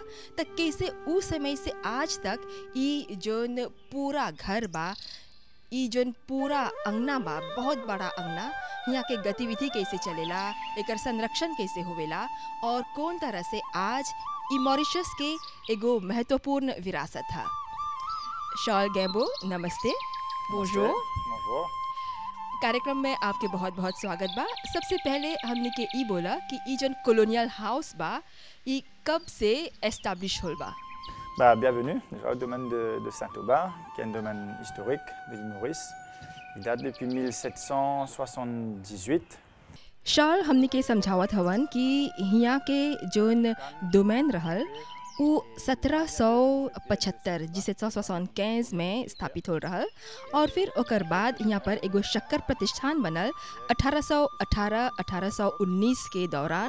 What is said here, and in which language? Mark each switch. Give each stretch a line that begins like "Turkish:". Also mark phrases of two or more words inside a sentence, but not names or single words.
Bhojpuri: त कैसे उ समय से आज तक ई जोन पूरा घर बा, ई जोन पूरा अंगना बा, बहुत बड़ा अंगना, यहाँ के गतिविधि कैसे चलेला, एकर संरक्षण कैसे होवेला और कौन तरह से आज ई मॉरिशस के एगो महत्वपूर्ण विरासत है। शॉल गैम्बो, नमस्ते। बोंजोर। कार्यक्रम में आपके बहुत बहुत स्वागत बा। सबसे पहले हमने के ई बोला कि ई जन
English: colonial house
Bhojpuri: बा ई कब से एस्टैब्लिश होल बा?
French: Bienvenue déjà au domaine de Saint-Aubin, qui est un domaine historique de l'île Maurice. Il date depuis 1778.
Bhojpuri: शाल हमने के समझावत हवन कि यहाँ के जोन डोमेन रहल वो 1775 जिसे 1775 में स्थापित हो रहल और फिर ओकर बाद यहाँ पर एगो शक्कर प्रतिष्ठान बनल 1818-1819 के दौरान।